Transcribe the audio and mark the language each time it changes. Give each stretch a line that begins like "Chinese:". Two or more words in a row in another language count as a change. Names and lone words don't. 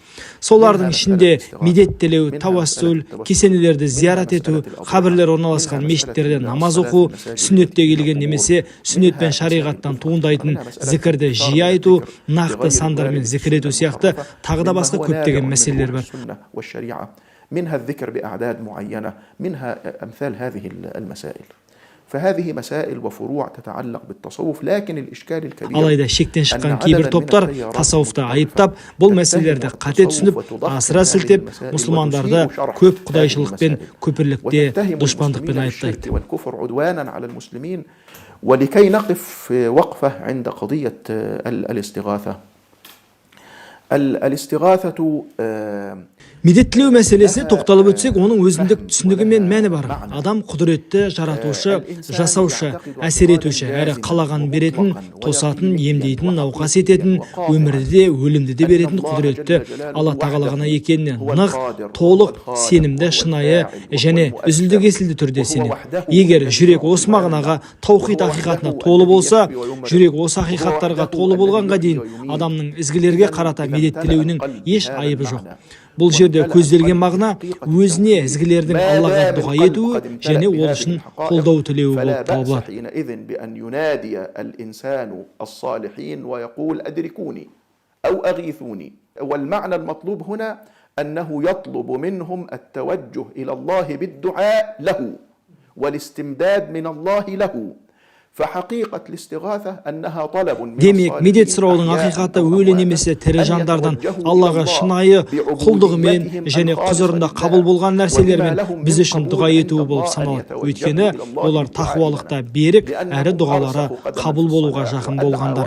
Kazakh: Солардың ішінде медеттелеу, тауассул, кесенелерді зиярат ету, қабірлер орналасқан мешіттерде намаз оқу, сүннетте келген немесе сүннет пен шариғаттан туындайтын зікірді жиі айту, нақты сандармен зікір ету сияқты тағы да басқа көптеген мәселелер бар.
Arabic: منها الذكر بأعداد معينة، منها أمثال هذه المسائل. فهذه مسائل وفروع تتعلق بالتصوف، لكن الإشكال الكبير
Kazakh: алайда шектен шыққан кейбір топтар тасауфты айыптап, бұл мәселелерді қате түсініп, асыра сілтеп, мұсылмандарды көп құдайшылықпен, көпірлікте, дұшпандықпен айыптайды.
Arabic: ولكي نقف وقفة عند قضية الاستغاثة. الاستغاثة
Kazakh: Медеттілеу мәселесі тоқталып өтсек, оның өзіндік түсінігі мен мәні бар. Адам құдіретті, жаратушы, жасаушы, әсер етуші, әрі қалаған беретін, тосатын, емдейтін, науқас ететін, өмірді де, өлімді де беретін құдіретті Алла тағала ғана екеніне нық, толық, сенімді, шынайы және үзілді кесілді түрде сенеді. Егер жүрек осы мағынаға, таухид ақиқатына толы болса, жүрек осы ақиқаттарға толы болғанға дейін адамның ізгілерге қарата медеттілеуінің еш айыбы жоқ. Бұл жерде көзделген мағына өзіне ізгілердің Аллаға дұға етуі және ол үшін қолдау тілеуі болып табылады.
Arabic: والمعنى المطلوب هنا أنه يطلب منهم التوجه إلى الله بالدعاء له والاستمداد من الله له.
Kazakh: Демек, медет сұраудың ақиқаты өлі немесе тірі жандардан Аллаға шынайы құлдығымен және құзырында қабыл болған нәрселермен біз үшін дұға етуі болып саналады. Өйткені олар тақуалықта берік әрі дұғалары қабыл болуға жақын болғандар.